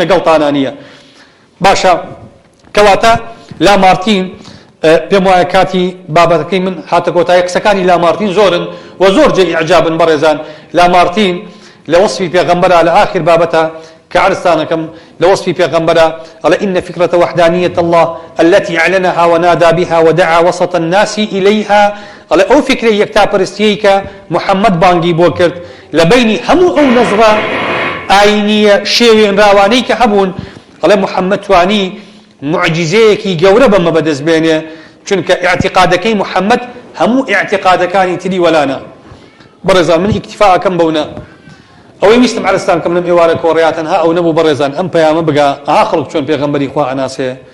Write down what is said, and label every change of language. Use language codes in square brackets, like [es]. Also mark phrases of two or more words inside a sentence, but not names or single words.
[ckb] لەگەڵتانە نییە باشە کەواتە لامارتین پێم وایە کاتی بابەتەکەی من هاتە کۆتایی قسەکانی لامارتین زۆرن و زۆر جێی ئیعجابن بەڕێزان لامارتین لە وەصفی پێغەمبەرە لە آخر بابەتە کە عرضتانەکەم لە وەصفی پێغەمبەرە ئەڵێ [ar] إن فكرة وحدانية الله التي أعلنها ونادى بها ودعا وسط الناس [ckb] إليها ئەڵێ ئەو فکرەی یەکتاپەرستیەی کە محەممەد بانگی بۆ کرد لە بینی هەموو ئەو نەزرە ئاینیە شێوێنراوانەی کە هەبوون ئەڵێ محەممەد توانی معجزەیەکی گەورە بەمە بەدەستبێنێ چونکە ئاعتقادەکەی محەممەد هەموو ئاعتقادەکانی تری وەلانە بەڕێزان من ئیکتیفاکەم بەونە ئەوەی ویستم عرضتان کەم لەم ئێوارە کۆڕیاتەن ها ئەو نەبوو بەڕێزان ئەم پەیامە بگا ئاها خەڵک چۆن پێغەمبەری خوا ئەناسێ